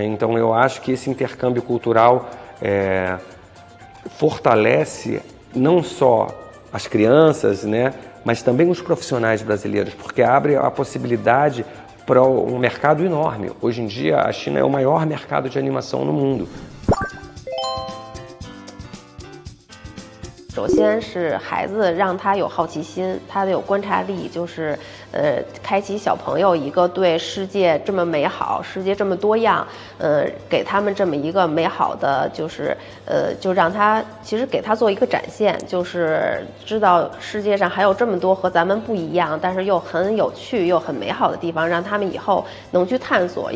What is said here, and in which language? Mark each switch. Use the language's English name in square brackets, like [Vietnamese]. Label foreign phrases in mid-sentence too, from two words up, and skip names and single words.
[Portuguese] Então, eu acho que esse intercâmbio cultural fortalece não só as crianças, né? Mas também os profissionais brasileiros, porque abre a possibilidade para um mercado enorme. Hoje em dia, a China é o maior mercado de animação no mundo. [Chinese] 首先是孩子让他有好奇心，他得有观察力，就是开启小朋友一个对世界这么美好，世界这么多样，给他们这么一个美好的，就是就让他其实给他做一个展现，就是知道世界上还有这么多和咱们不一样，但是又很有趣又很美好的地方，让他们以后能去探索。